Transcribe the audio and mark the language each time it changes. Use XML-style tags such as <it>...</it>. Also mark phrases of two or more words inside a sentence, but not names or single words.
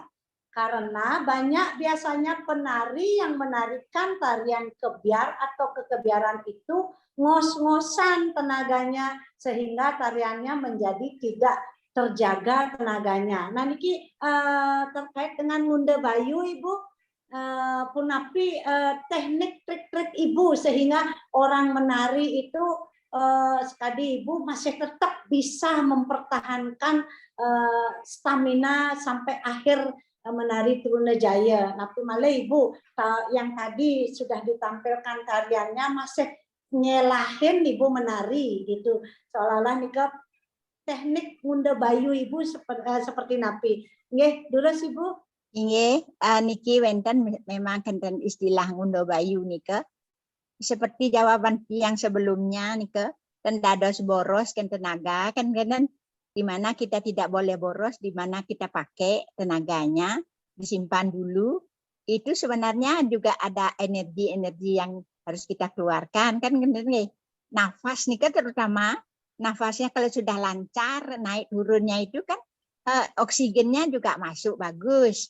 <id>Karena banyak biasanya penari yang menarikan tarian kebiar atau kekebiaran itu ngos-ngosan tenaganya sehingga tariannya menjadi tidak terjaga tenaganya. Nah niki terkait dengan</id> <ban>ngunde bayu</ban> <id>Ibu punapi teknik trik-trik Ibu sehingga orang menari itu sekali Ibu masih tetap bisa mempertahankan stamina sampai akhir menari Truna Jaya. Tapi malah Ibu yang tadi sudah ditampilkan tariannya masih nyelahin Ibu menari gitu. Seolah-olah nikah teknik</id> <ban>ngunde bayu</ban> <id>Ibu seperti napi.</id> <ban>Nggih, durus Ibu. Nggih, niki wenten memang kenten istilah ngunde bayu nika.</ban> <id>Seperti jawaban yang sebelumnya nika, dan dados boros kan tenaga kan di mana kita tidak boleh boros, di mana kita pakai tenaganya disimpan dulu. Itu sebenarnya juga ada energi-energi yang harus kita keluarkan kan nafas nika terutama nafasnya kalau sudah lancar naik turunnya itu kan oksigennya juga masuk bagus.</id>